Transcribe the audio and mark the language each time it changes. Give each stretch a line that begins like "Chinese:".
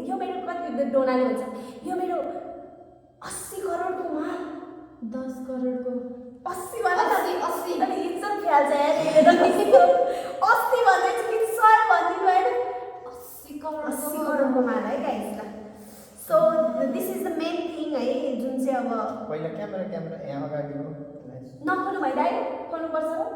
Nepali: यो मेरो कति डोनाले भन्छ यो मेरो 80 करोडको माल 10 करोडको 80 वाला 80 अनि इज्जत फ्याल्छ यार यसले 80 भन्दै चाहिँ कि 100 भनिदिनु हैन 80 करोडको 80 करोडको माल है गाइस ल
English: so this is the main thing
Nepali: है जुन चाहिँ अब पहिला क्यामेरा यहाँ अगाडिको नखोल्नु भाइ दाइ खोल्नुपर्छ